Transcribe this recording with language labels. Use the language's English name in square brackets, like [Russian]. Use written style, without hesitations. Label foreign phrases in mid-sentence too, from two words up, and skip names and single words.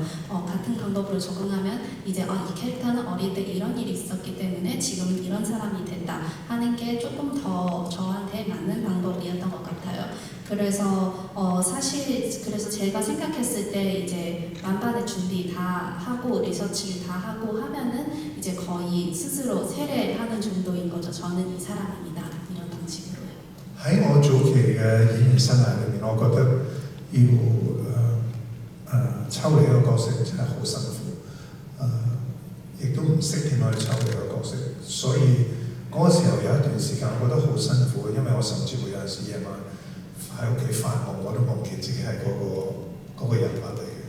[Korean] 같은 방법으로 적응하면 이제 이 캐릭터는 어릴 때 이런 일이 있었기 때문에 지금은 이런 사람이 됐다 하는 게 조금 더 저한테 맞는 방법이었던 것 같아요. 그래서 그래서 제가 생각했을 때 이제 만반의 준비 다 하고 리서치를 다 하고 하면은 이제 거의 스스로 세례하는 정도인 거죠. 저는 이 사람입니다. 이런 방식으로요. [Cantonese] 喺我早期嘅演員生涯裏面，我覺得要抽離一個角色真係好辛苦，亦都唔識點樣去抽離個角色，所以嗰個時候有一段時間我覺得好辛苦，因為我甚至會有陣時夜晚喺屋企發夢，我都夢見自己係嗰個人物嚟嘅。